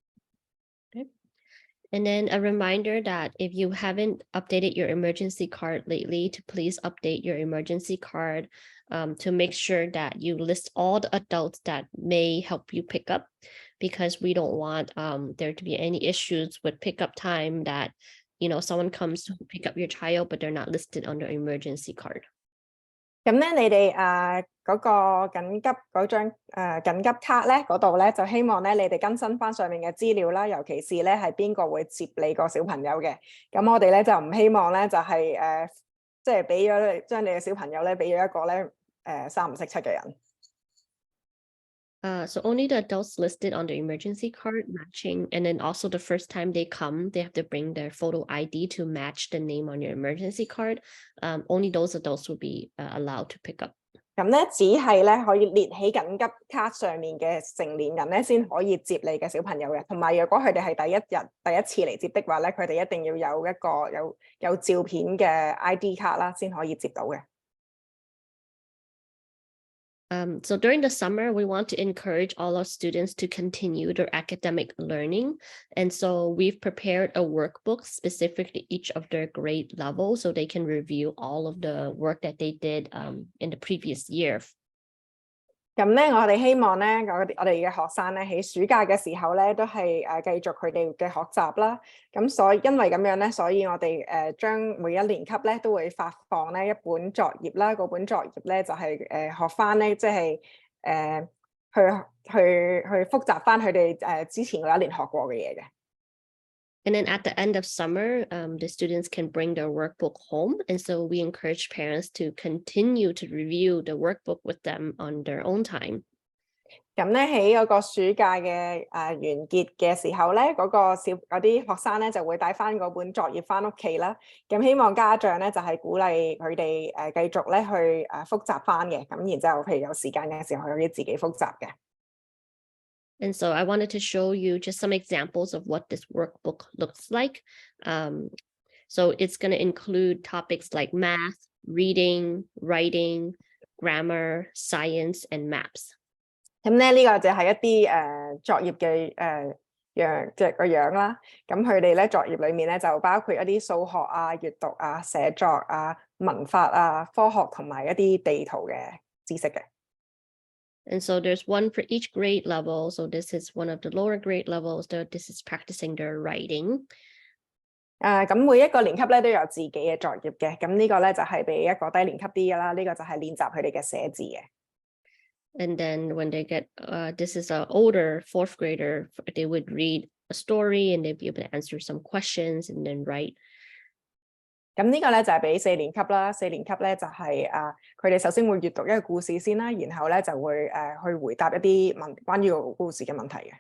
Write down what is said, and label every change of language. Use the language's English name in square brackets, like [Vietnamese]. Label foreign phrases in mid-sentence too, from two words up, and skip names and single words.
[English] And then a reminder that if you haven't updated your emergency card lately, to please update your emergency card to make sure that you list all the adults that may help you pick up, because we don't want there to be any issues with pickup time that, someone comes to pick up your child, but they're not listed on the emergency card. [Cantonese] 咁咧，你哋嗰個緊急嗰張緊急卡咧，嗰度咧就希望咧你哋更新翻上面嘅資料啦，尤其是咧係邊個會接你個小朋友嘅。咁我哋咧就唔希望咧就係即係俾咗將你嘅小朋友咧俾咗一個咧3唔識7嘅人。 [English] So only the adults listed on the emergency card matching, and then also the first time they come, they have to bring their photo ID to match the name on your emergency card. Only those adults will be allowed to pick up. [Cantonese] 咁咧只係咧可以列喺緊急卡上面嘅成年人咧先可以接你嘅小朋友嘅，同埋如果佢哋係第一次嚟接的話咧，佢哋一定要有一個有照片嘅 ID 卡啦，先可以接到嘅。 [English] So during the summer, we want to encourage all our students to continue their academic learning. And so we've prepared a workbook specific to each of their grade levels so they can review all of the work that they did in the previous year. [Cantonese] 咁咧，我哋希望咧，我哋嘅學生咧喺暑假嘅時候咧，都係繼續佢哋嘅學習啦。咁因為咁樣咧，所以我哋將每一年級咧都會發放咧一本作業啦。嗰本作業咧就係學翻咧，即係去複習翻佢哋之前嗰一年學過嘅嘢嘅。 [English] And then at the end of summer, the students can bring their workbook home. And so we encourage parents to continue to review the workbook with them on their own time. [Cantonese] 咁咧喺嗰個暑假嘅完結嘅時候咧，嗰啲學生咧就會帶翻嗰本作業翻屋企啦。咁希望家長咧就係鼓勵佢哋繼續咧去複習翻嘅。咁然之後，譬如有時間嘅時候，可以自己複習嘅。 [English] And so I wanted to show you just some examples of what this workbook looks like. So it's going to include topics like math, reading, writing, grammar, science, and maps. [Cantonese] 咁咧呢個就係一啲作業嘅即係個樣啦。咁佢哋咧作業裡面咧就包括一啲數學啊、閱讀啊、寫作啊、文法啊、科學同埋一啲地圖嘅知識嘅。 [English] And so there's one for each grade level. So this is one of the lower grade levels. This is practicing their writing. [Cantonese] 咁每一個年級咧都有自己嘅作業嘅。咁呢個咧就係俾一個低年級啲嘅啦。呢個就係練習佢哋嘅寫字嘅。 [English] And then when they get, this is an older fourth grader, they would read a story and they'd be able to answer some questions and then write. [Cantonese] 咁呢個咧就係俾四年級啦。四年級咧就係佢哋首先會閱讀一個故事先啦，然後咧就會去回答一啲關於個故事嘅問題嘅。